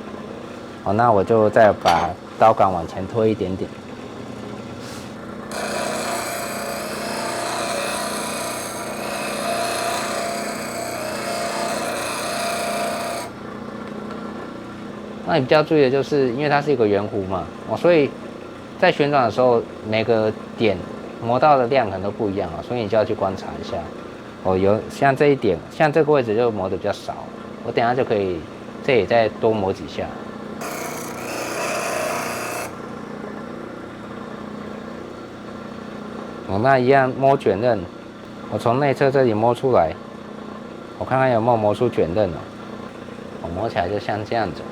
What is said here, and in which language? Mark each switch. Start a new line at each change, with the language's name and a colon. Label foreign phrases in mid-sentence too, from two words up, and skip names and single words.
Chinese: 那我就再把刀桿往前推一點點。那你比較注意的就是，因為它是一個圓弧嘛，所以在旋轉的時候，每個點磨到的量可能都不一樣所以你就要去觀察一下。有像這一點，像這個位置就磨得比較少，我等一下就可以這裡再多磨幾下。那一樣摸捲刃，我從內側這裡摸出來，我看看有沒有磨出捲刃我磨起來就像這樣子。